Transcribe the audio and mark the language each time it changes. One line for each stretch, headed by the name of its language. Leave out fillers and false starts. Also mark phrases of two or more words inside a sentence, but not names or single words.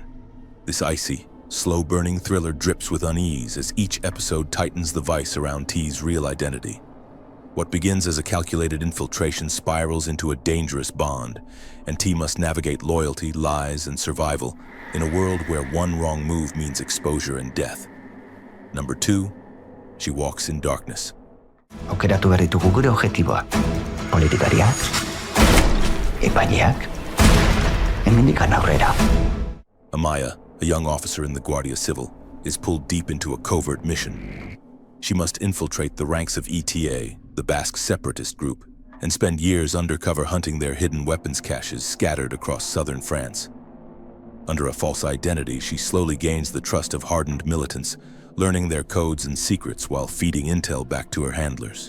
English: This icy, slow-burning thriller drips with unease as each episode tightens the vice around T's real identity. What begins as a calculated infiltration spirals into a dangerous bond, and T must navigate loyalty, lies, and survival in a world where one wrong move means exposure and death. Number 2, She Walks in Darkness.
Basque: Aukeratu behar ditugu gure objektiboak. Politikariak, epaileak, hemendik aurrera.
English: Amaya, a young officer in the Guardia Civil, is pulled deep into a covert mission. She must infiltrate the ranks of ETA, the Basque separatist group, and spend years undercover hunting their hidden weapons caches scattered across southern France. Under a false identity, she slowly gains the trust of hardened militants, learning their codes and secrets while feeding intel back to her handlers.